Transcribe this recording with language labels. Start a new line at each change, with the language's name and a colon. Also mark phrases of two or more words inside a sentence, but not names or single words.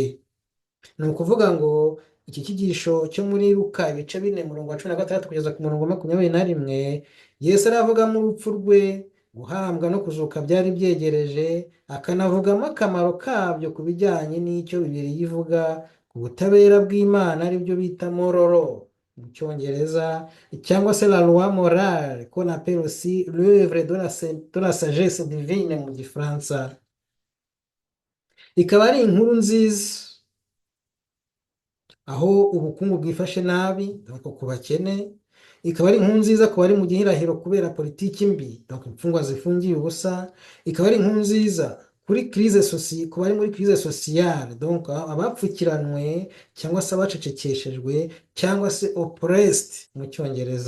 Kinyarwanda: Ni ukuvuga ngo iki cyigisho cyo muri Luka ibice 4 umurongo wa 16 kugeza ku murongo wa 21, Yesu aravugamo urupfu rwe, guhambwa no kuzuka byari byegereje, akanavugamo akamaro kabyo ku bijyanye n'icyo Bibiliya ivuga ku butabera bw'Imana, aribyo bita mororo mu Cyongereza, cyangwa se
French: la loi morale qu'on appelle aussi l'œuvre de la sagesse divine
Kinyarwanda: mu Gifaransa. Ikaba ari inkuru nziza aho ubukungu bwifashe nabi ku bakene, ikaba ari inkuru nziza ku bari mu gihirahiro kubera politiki mbi, imfungwa zifungiye ubusa, ikaba ari inkuru nziza kuri ku bari muri
French: crise sociale,
Kinyarwanda: abapfukiranwe cyangwa se abacecekeshejwe cyangwa se oppressed mu Cyongereza.